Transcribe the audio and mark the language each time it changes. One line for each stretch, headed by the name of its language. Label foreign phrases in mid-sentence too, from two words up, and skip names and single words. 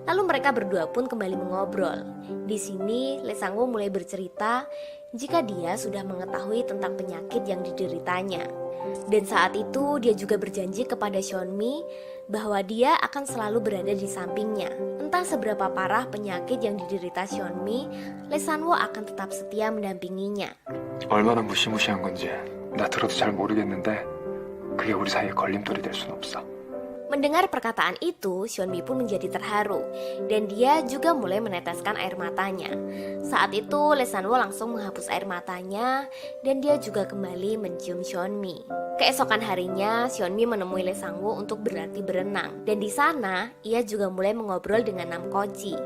Indonesian: Lalu mereka berdua pun kembali mengobrol. Di sini, Lee Sang-woo mulai bercerita jika dia sudah mengetahui tentang penyakit yang dideritanya. Dan saat itu dia juga berjanji kepada Hyunmi bahwa dia akan selalu berada di sampingnya. Entah seberapa parah penyakit yang diderita Hyunmi, Lee Sang-woo akan tetap setia mendampinginya.
Korean: 얼마나 무시무시한 건지 나 들어도 잘 모르겠는데 그게 우리 사이에 걸림돌이 될 순 없어.
Indonesian: Mendengar perkataan itu, Hyunmi pun menjadi terharu dan dia juga mulai meneteskan air matanya. Saat itu, Lee Sang-woo langsung menghapus air matanya dan dia juga kembali mencium Hyunmi. Keesokan harinya, Hyunmi menemui Lee Sang-woo untuk berlatih berenang dan di sana ia juga mulai mengobrol dengan Nam Ko-ji.